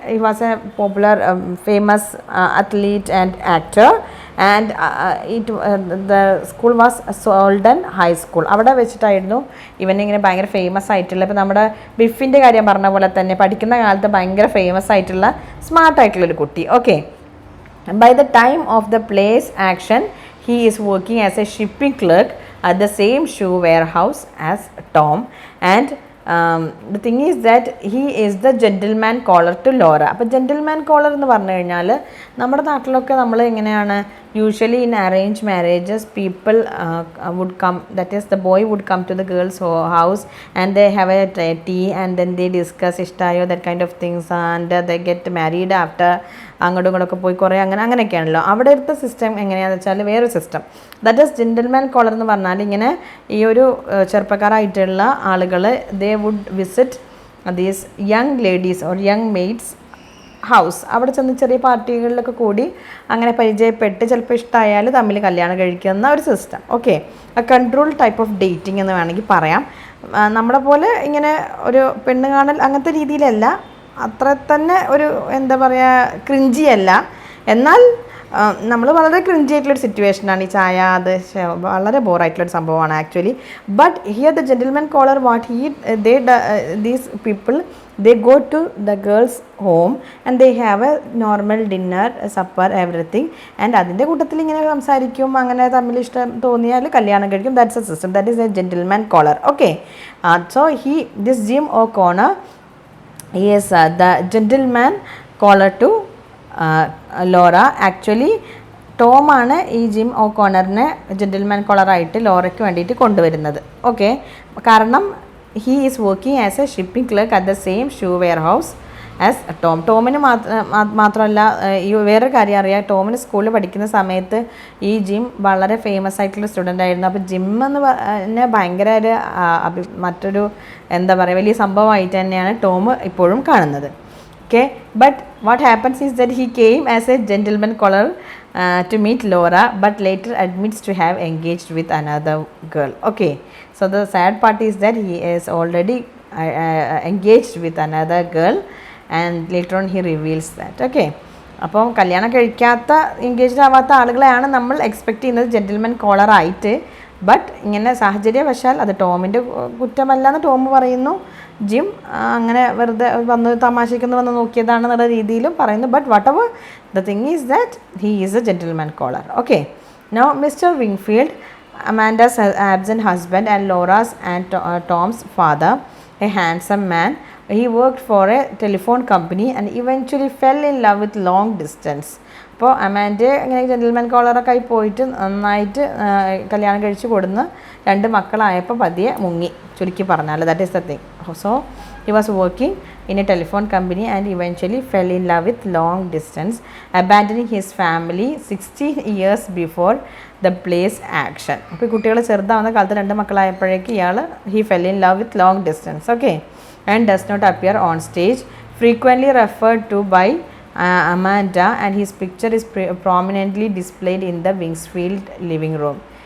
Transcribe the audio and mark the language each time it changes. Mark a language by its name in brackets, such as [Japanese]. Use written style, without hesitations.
[English] He was a popular famous athlete and actor, and the school was Solden High School. [Malayalam] അവിടെ വെച്ചിട്ടായിരുന്നു ഇവനിങ്ങനെ ഭയങ്കര famous ആയിട്ടുള്ള, ഇപ്പോൾ നമ്മുടെ ബിഫിൻ്റെ കാര്യം പറഞ്ഞ പോലെ തന്നെ പഠിക്കുന്ന കാലത്ത് ഭയങ്കര ഫേമസ് ആയിട്ടുള്ള സ്മാർട്ടായിട്ടുള്ളൊരു കുട്ടി. [English] Okay, by the time of the play's action he is working as a shipping clerk at the same shoe warehouse as Tom, and the thing is that he is the gentleman caller to Laura. [Malayalam] അപ്പോൾ gentleman collar എന്ന് പറഞ്ഞു കഴിഞ്ഞാൽ നമ്മുടെ നാട്ടിലൊക്കെ നമ്മൾ എങ്ങനെയാണ്, [English] Usually in arrange marriages people would come, that is the boy would come to the girl's house and they have a tea and then they discuss ഇഷ്ടായോ that kind of things and they get married after. [Malayalam] അങ്ങോട്ടും ഇങ്ങോട്ടൊക്കെ പോയി കുറേ അങ്ങനെയൊക്കെയാണല്ലോ. അവിടുത്തെ system എങ്ങനെയാണെന്ന് വെച്ചാൽ വേറൊരു system. [English] that is gentleman caller [Malayalam] എന്ന് പറഞ്ഞാൽ ഇങ്ങനെ ഈ ഒരു ചെറുപ്പക്കാരായിട്ടുള്ള ആളുകൾ [English] They would visit these young ladies or young maids house. [Malayalam] അവിടെ ചെന്ന് ചെറിയ പാർട്ടികളിലൊക്കെ കൂടി അങ്ങനെ പരിചയപ്പെട്ട് ചിലപ്പോൾ ഇഷ്ടമായാൽ തമ്മിൽ കല്യാണം കഴിക്കുന്ന ഒരു system. Okay, [English] a control type of dating [Malayalam] എന്ന് വേണമെങ്കിൽ പറയാം. നമ്മളെ പോലെ ഇങ്ങനെ ഒരു പെണ്ണ് കാണൽ അങ്ങനത്തെ രീതിയിലല്ല, അത്ര തന്നെ ഒരു എന്താ പറയുക ക്രിഞ്ചി അല്ല, എന്നാൽ നമ്മൾ വളരെ ക്രിഞ്ചി ആയിട്ടുള്ളൊരു സിറ്റുവേഷനാണ് ഈ ചായ. അത് വളരെ ബോറായിട്ടുള്ളൊരു സംഭവമാണ് actually. [English] but here the gentleman caller what these people they go to the girl's home and they have a normal dinner, supper, everything, and [Malayalam] അതിൻ്റെ കൂട്ടത്തിൽ ഇങ്ങനെ സംസാരിക്കും, അങ്ങനെ തമ്മിൽ ഇഷ്ടം തോന്നിയാൽ കല്യാണം കഴിക്കും. [English] That's a system, that is a gentleman caller. Okay, so this Jim O'Connor is the gentleman caller to Laura. [Malayalam] Actually ടോമാണ് ഈ ജിം ഒ'കോണറിനെ ജെൻറ്റിൽമാൻ കോളറായിട്ട് ലോറയ്ക്ക് വേണ്ടിയിട്ട് കൊണ്ടുവരുന്നത്. [English] Okay, കാരണം he is working as a shipping clerk at the same shoe warehouse as Tom. [Malayalam] ടോമിന് മാത്രമല്ല ഈ വേറൊരു കാര്യം അറിയാം, ടോമിന് സ്കൂളിൽ പഠിക്കുന്ന സമയത്ത് ഈ ജിം വളരെ ഫേമസ് ആയിട്ടുള്ള സ്റ്റുഡൻ്റ് ആയിരുന്നു. അപ്പോൾ ജിം എന്ന് പറഞ്ഞാൽ ഭയങ്കര ഒരു മറ്റൊരു എന്താ പറയുക വലിയ സംഭവമായിട്ട് തന്നെയാണ് ടോം ഇപ്പോഴും കാണുന്നത്. [English] Okay, but what happens is that he came as a gentleman caller to meet Laura, but later admits to have engaged with another girl. Okay, so the sad part is that he is already engaged with another girl and later on he reveals that. [Malayalam] Okay, അപ്പോൾ കല്യാണം കഴിക്കാത്ത engaged ആവാത്ത ആളുകളെയാണ് നമ്മൾ expect ചെയ്യുന്നത് gentleman collar ആയിട്ട്. But ഇങ്ങനെ സാഹചര്യവശാൽ അത് ടോമിൻ്റെ കുറ്റമല്ലെന്ന് ടോം പറയുന്നു. ജിം അങ്ങനെ വെറുതെ വന്ന് തമാശയ്ക്കൊന്ന് വന്ന് നോക്കിയതാണെന്നുള്ള രീതിയിലും പറയുന്നു. [English] But whatever the thing is that he is a gentleman caller. Okay, now mister Wingfield, Amanda's absent husband and Laura's and Tom's father, a handsome man. He worked for a telephone company and eventually fell in love with long distance. [Malayalam] അപ്പോൾ അമാൻഡെ ഇങ്ങനെ gentleman കോളറൊക്കെ ആയി പോയിട്ട് നന്നായിട്ട് കല്യാണം കഴിച്ച് കൊടുന്ന് 2 മക്കളായപ്പോൾ പതിയെ മുങ്ങി, ചുരുക്കി പറഞ്ഞാൽ. [English] That is the thing. So he was working in a telephone company and eventually fell in love with long distance, abandoning his family 16 years before the play's action. [Malayalam] അപ്പോൾ കുട്ടികൾ ചെറുതാവുന്ന കാലത്ത് 2 മക്കളായപ്പോഴേക്ക് ഇയാൾ [English] He fell in love with long distance. Okay, and does not appear on stage, frequently referred to by Amanda, and his picture is prominently displayed in the Wingsfield living room.